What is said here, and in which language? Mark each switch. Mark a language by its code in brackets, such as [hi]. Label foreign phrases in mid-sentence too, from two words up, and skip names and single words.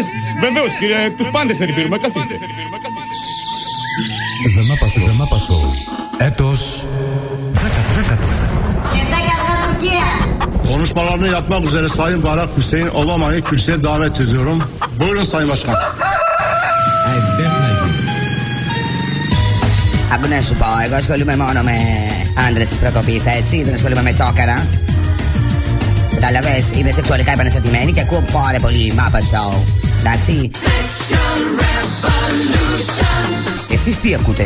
[el] Βεβαίως κύριε, τους πάντες σερβίρουμε, καθίστε. The Mapa Show. Έτος 10. [tr] Konuşmalarını yapmak üzere Sayın Barak Hüseyin Obama'yı kürsüye davet ediyorum. Buyurun Sayın Başkan. [el] Άκου να σου πω, εγώ ασχολούμαι μόνο με άντρες της προκοπής, έτσι, δεν ασχολούμαι με τσόκαρα. Κατάλαβες, είμαι σεξουαλικά επαναστατημένη και ακούω πάρα πολύ Mapa Show. Εντάξει. Εσείς τι ακούτε?